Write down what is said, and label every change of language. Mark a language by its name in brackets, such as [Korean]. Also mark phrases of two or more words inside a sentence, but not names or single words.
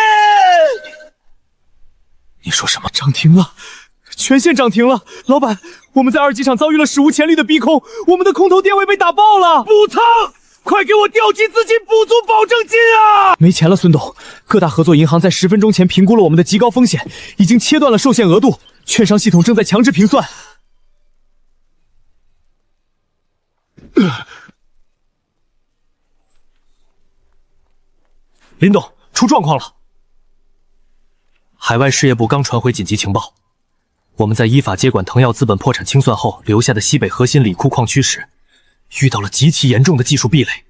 [Chinese] 你說什麼？漲停了，全線漲停了！老板，我们在二级场遭遇了史无前例的逼空，我们的空头店位被打爆了！补仓！快给我调集资金补足保证金啊！没钱了，孙董。各大合作银行在 10分鐘前評估了我們的極高風險，已經切斷了受限額度，券商系統正在強制平算。林董，出狀況了！海外事業部剛傳回緊急情報，我們在依法接管騰耀資本破產清算後留下的西北核心鋰礦礦區時，遇到了極其嚴重的技術壁壘。